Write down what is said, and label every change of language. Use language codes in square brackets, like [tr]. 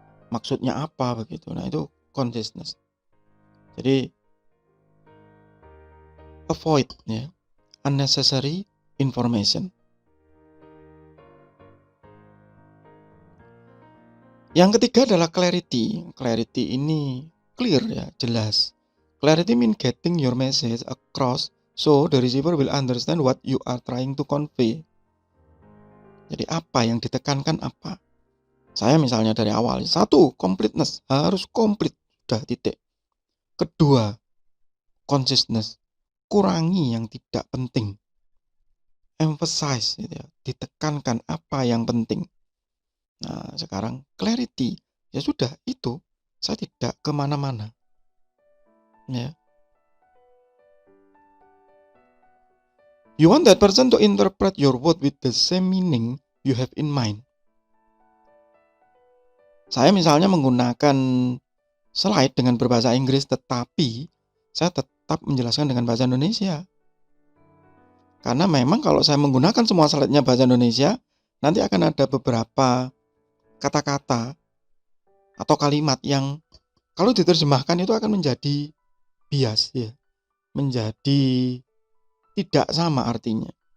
[id] Maksudnya apa begitu. Nah, itu consciousness. Jadi avoid ya [en] unnecessary information. [id] Yang ketiga adalah clarity. Clarity ini clear ya, jelas. [en] Clarity mean getting your message across so the receiver will understand what you are trying to convey. [id] Jadi apa yang ditekankan apa? Saya misalnya dari awal, 1, completeness, harus komplit, sudah, titik. Kedua, consciousness, kurangi yang tidak penting. Emphasize, gitu ya, ditekankan apa yang penting. Nah, sekarang clarity, ya sudah, itu saya tidak kemana-mana. Ya. [en] You want that person to interpret your word with the same meaning you have in mind. [id] Saya misalnya menggunakan slide dengan berbahasa Inggris, tetapi saya tetap menjelaskan dengan bahasa Indonesia. Karena memang kalau saya menggunakan semua slide-nya bahasa Indonesia, nanti akan ada beberapa kata-kata atau kalimat yang kalau diterjemahkan itu akan menjadi bias ya, menjadi tidak sama artinya.